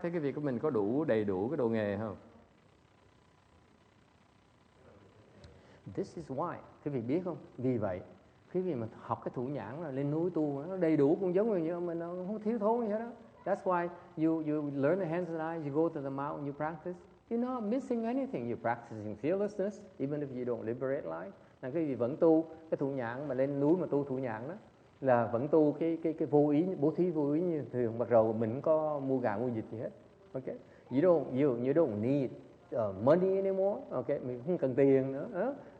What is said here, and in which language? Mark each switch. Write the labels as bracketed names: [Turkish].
[Vietnamese] Thấy cái việc của mình có đầy đủ cái đồ nghề không? [English] This is why. [Vietnamese] Quý vị biết không? Vì vậy, quý vị mà học cái thủ nhãn là lên núi tu, nó đầy đủ cũng giống như mình, nó không thiếu thốn gì hết đó. [English] That's why you learn the hands and eyes, you go to the mountain, you practice. You're not missing anything. You're practicing fearlessness, even if you don't liberate life. [Vietnamese] Là quý vị vẫn tu cái thủ nhãn mà lên núi mà tu thủ nhãn đó, là vẫn tu cái vô ý, bố thí vô ý như thường. Mặc dù mình không có mua gà mua vịt gì hết. [English] Okay, you don't need money anymore. [Vietnamese] Okay, mình không cần tiền nữa.